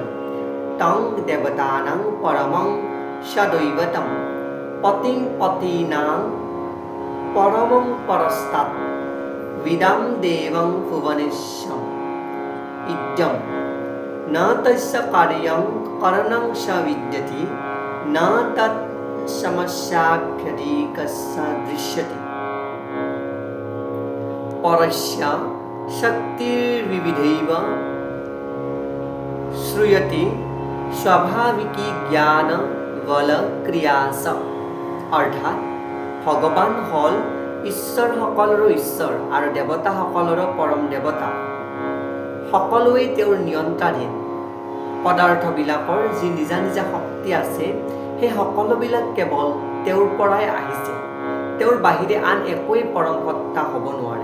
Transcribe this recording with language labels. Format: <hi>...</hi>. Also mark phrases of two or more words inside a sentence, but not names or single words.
<sa>তং দেৱতানাং পৰমং সদৈৱতম পতিং পতীনাং পৰমং পৰস্তাৎ বিদং দেবং ভুৱনেশ্বম ইদ্যম ন তস্য কাৰ্যং কৰণং স বিদ্যতি ন তৎ সমস্যাভ্যধিকস্য দৃশ্যতি। परस्य शक्तिर्विविधैव श्रूयते स्वाभाविकी ज्ञान बल क्रियास।</sa> <as>অৰ্থাৎ ভগৱান হ'ল ঈশ্বৰ সকলৰ ঈশ্বৰ আৰু দেৱতা সকলৰ পৰম দেৱতা। সকলোৱে তেওঁৰ নিয়ন্ত্ৰণাধীন। পদাৰ্থবিলাকৰ যি নিজা নিজা শক্তি আছে সেই সকলোবিলাক কেৱল তেওঁৰ পৰাই আহিছে। তেওঁৰ বাহিৰে আন একোৱেই পৰম সত্তা হ'ব নোৱাৰে।</as>